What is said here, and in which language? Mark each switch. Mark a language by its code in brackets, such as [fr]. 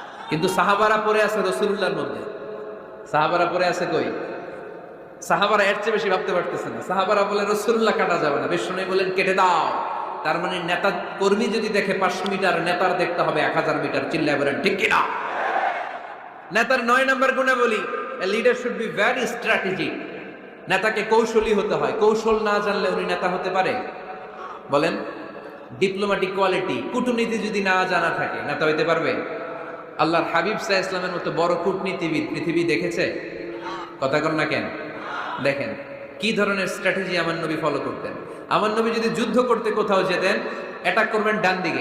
[bn] কিন্তু সাহাবারা পড়ে আছে রাসূলুল্লাহর মধ্যে। সাহাবারা পড়ে আছে কই? সাহাবারা এর চেয়ে বেশি ভাবতে পারতেছে না। সাহাবারা বলে রাসূলুল্লাহ কাটা যাবে না। বিশ্বনবী বলেন, কেটে দাও। তার মানে নেতা কর্মী যদি দেখে 500 মিটার, নেতার দেখতে হবে 1000 মিটার। চিল্লায় বলেন ঠিক কি না? নেতার 9 নম্বর গুণে বলি, [en] a leader should be very strategic. [bn] নেতাকে কৌশলী হতে হয়। কৌশল না জানলে উনি নেতা হতে পারে? বলেন, ডিপ্লোম্যাটিক কোয়ালিটি, কূটনীতি যদি না জানা থাকে, নেতা হইতে পারবে? আল্লাহর হাবিব সাল্লাল্লাহু আলাইহি ওয়াসাল্লামের মতো বড় কূটনীতিবিদ পৃথিবী দেখেছে? কথা কন না কেন? দেখেন কি ধরনের স্ট্র্যাটেজি আমার নবী ফলো করতেন। আমার নবী যদি যুদ্ধ করতে কোথাও যেতেন, অ্যাটাক করবেন ডান দিকে।